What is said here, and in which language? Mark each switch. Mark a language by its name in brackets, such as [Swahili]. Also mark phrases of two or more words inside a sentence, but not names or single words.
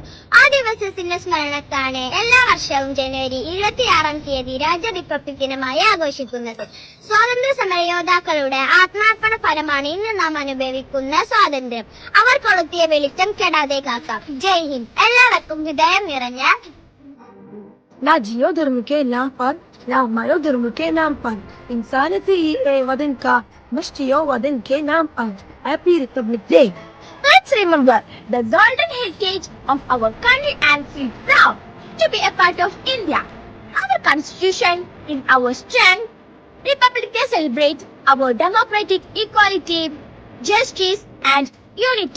[Malayalam] ആ ദിവസത്തിന്റെ സ്മരണക്കാണ് എല്ലാ വർഷവും ജനുവരി 26-ാം തീയതി രാജ്യ റിപ്പബ്ലിക് ദിനമായി ആഘോഷിക്കുന്നത്. സ്വാതന്ത്ര്യ സമര യോദ്ധാക്കളുടെ ആത്മാർപ്പണ ഫലമാണ് ഇന്ന് നാം അനുഭവിക്കുന്ന സ്വാതന്ത്ര്യം. അവർ കൊളുത്തിയ വെളിച്ചം കെടാതെ കാക്കാം. [Hindi] जय हिन्द. [Malayalam] എല്ലാവർക്കും ഹൃദയം നിറഞ്ഞ [Hindi] ना जियो धर्म के नाम पर, ना मरो धर्म के नाम पर, इंसानियत ही है वतन का मस्तियों वतन के नाम पर. [English] Happy Republic Day. Let's remember the golden heritage of our country and feel proud to be a part of India. Our constitution is our strength. Republic Day celebrates our democratic equality, justice and unity.